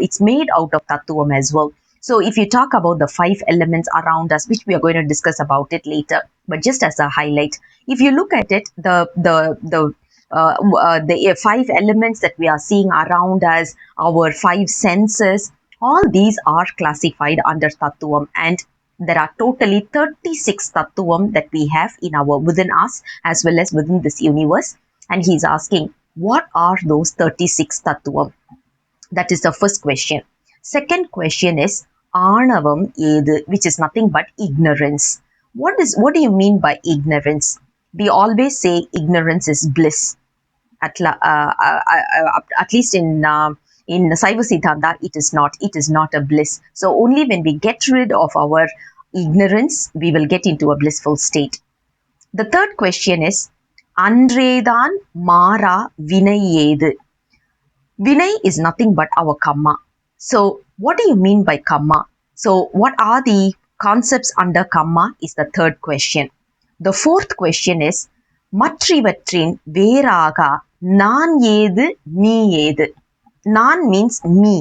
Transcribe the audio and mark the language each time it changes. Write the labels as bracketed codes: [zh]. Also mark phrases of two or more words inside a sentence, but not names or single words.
[en] It's made out of thathuvam as well. So if you talk about the 5 elements around us, which we are going to discuss about it later, but just as a highlight, if you look at it, the 5 elements that we are seeing around us, our 5 senses, all these are classified under thathuvam, and there are totally 36 thathuvam that we have within us as well as within this universe. And he's asking, what are those 36 thathuvam? That is the first question. Second question is [ta] ஆணவம் ஏது, [en] which is nothing but ignorance. What do you mean by ignorance? We always say ignorance is bliss. At least in Saiva Siddhanta, it is not. It is not a bliss. So only when we get rid of our ignorance, we will get into a blissful state. The third question is [ta] தான் மாறா வினை. [en] Vinai is nothing but our karma. So what do you mean by karma? So what are the concepts under karma is the third question. The fourth question is [ta] மற்று இவற்றின் வேறாகா நான் நீ. [en] Naan means me.